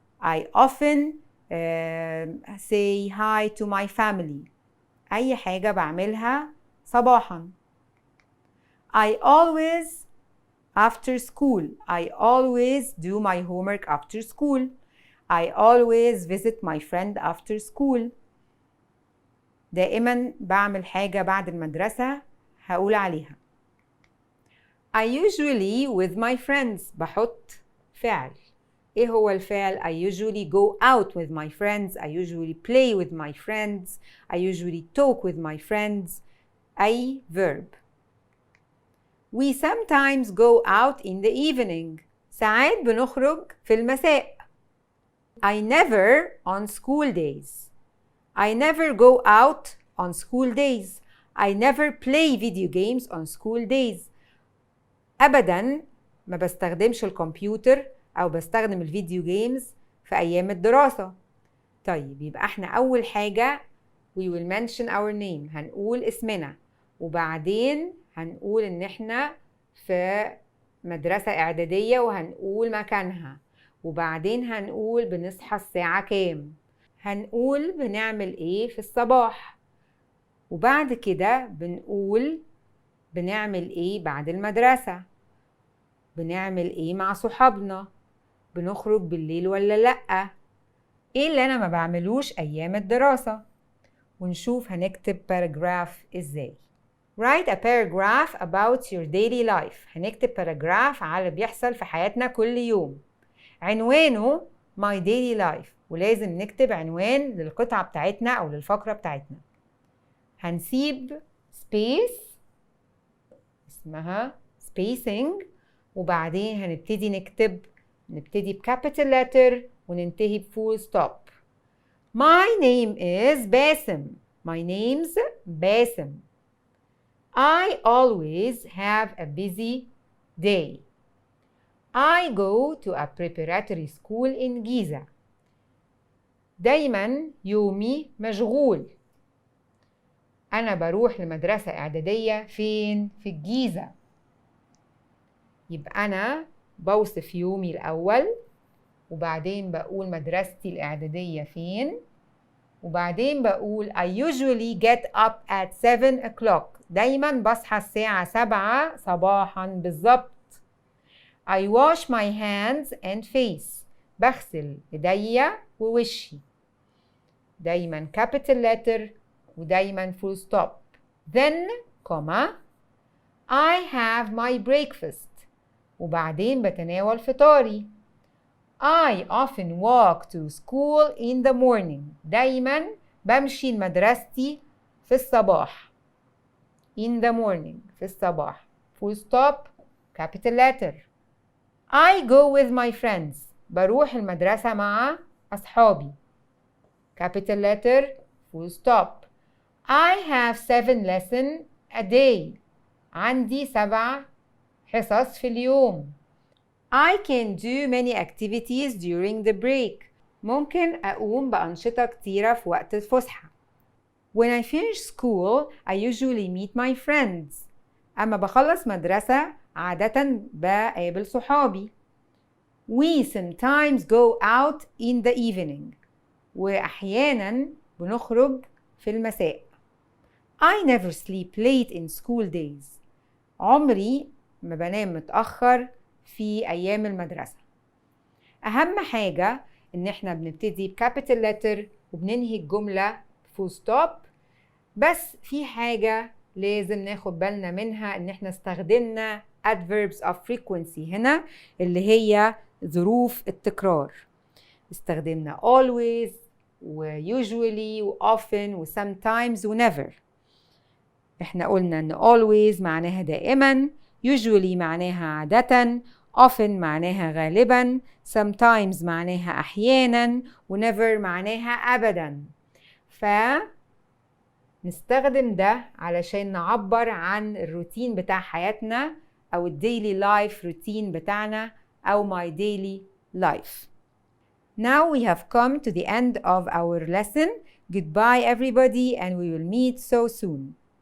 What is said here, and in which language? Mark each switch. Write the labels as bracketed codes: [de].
[en] I often say hi to my family. [ar] أي حاجة بعملها صباحا. [en] I always after school. I always do my homework after school. I always visit my friend after school. [ar] دائما بعمل حاجة بعد المدرسة هقول عليها. [en] I usually with my friends. [ar] بحط فعل. ايه هو الفعل؟ [en] I usually go out with my friends. I usually play with my friends. I usually talk with my friends. أي verb. We sometimes go out in the evening. [ar] ساعات بنخرج في المساء. [en] I never on school days. I never go out on school days. I never play video games on school days. [ar] أبداً ما بستخدمش الكمبيوتر أو بستخدم الفيديو جيمز في أيام الدراسة. طيب يبقى احنا أول حاجة [en] we will mention our name. [ar] هنقول اسمنا وبعدين هنقول إن احنا في مدرسة إعدادية وهنقول مكانها وبعدين هنقول بنصحى الساعة كام. هنقول بنعمل ايه في الصباح وبعد كده بنقول بنعمل ايه بعد المدرسة. بنعمل ايه مع صحابنا. بنخرج بالليل ولا لأ. ايه اللي انا ما بعملوش ايام الدراسة. ونشوف هنكتب paragraph ازاي. [en] Write a paragraph about your daily life. [ar] هنكتب paragraph على اللي بيحصل في حياتنا كل يوم. عنوانه my daily life ولازم نكتب عنوان للقطعة بتاعتنا أو للفقرة بتاعتنا. هنسيب space اسمها spacing وبعدين هنبتدي نبتدي بcapital letter وننتهي بfull stop. [en] My name is باسم. My name's باسم. I always have a busy day. I go to a preparatory school in Giza. [ar] دايما يومي مشغول. أنا بروح لمدرسة إعدادية فين؟ في الجيزة. يبقى أنا بوصف يومي الأول وبعدين بقول مدرستي الإعدادية فين وبعدين بقول [en] I usually get up at 7 o'clock. [ar] دايما بصحى الساعة 7 صباحا بالظبط. [en] I wash my hands and face. [ar] بغسل ايديا ووشي. دايما capital letter ودايما full stop. [en] Then, I have my breakfast. [ar] وبعدين بتناول فطاري. [en] I often walk to school in the morning. [ar] دايما بمشي لمدرستي في الصباح. [en] In the morning [ar] في الصباح. [en] Full stop, capital letter. I go with my friends. [ar] بروح المدرسة مع أصحابي. [en] Capital letter, full stop. I have 7 lessons a day. [ar] عندي 7 حصص في اليوم. [en] I can do many activities during the break. [ar] ممكن أقوم بأنشطة كتيرة في وقت الفسحة. [en] When I finish school, I usually meet my friends. [ar] أما بخلص مدرسة عادة بقابل صحابي. [en] We sometimes go out in the evening. [ar] وأحيانا بنخرج في المساء. [en] I never sleep late in school days. [ar] عمري ما بنام متأخر في أيام المدرسة. أهم حاجة إن إحنا بنبتدي بكابيتال لتر وبننهي الجملة full stop. بس في حاجة لازم ناخد بالنا منها إن إحنا استخدمنا adverbs of frequency هنا اللي هي ظروف التكرار. استخدمنا always و usually و often و sometimes و never. إحنا قلنا إن always معناها دائما، usually معناها عادة، often معناها غالبا، sometimes معناها أحيانا و never معناها أبدا. نستخدم ده علشان نعبر عن الروتين بتاع حياتنا أو الديلي لايف روتين بتاعنا أو my daily life. [en] Now we have come to the end of our lesson. Goodbye everybody and we will meet so soon.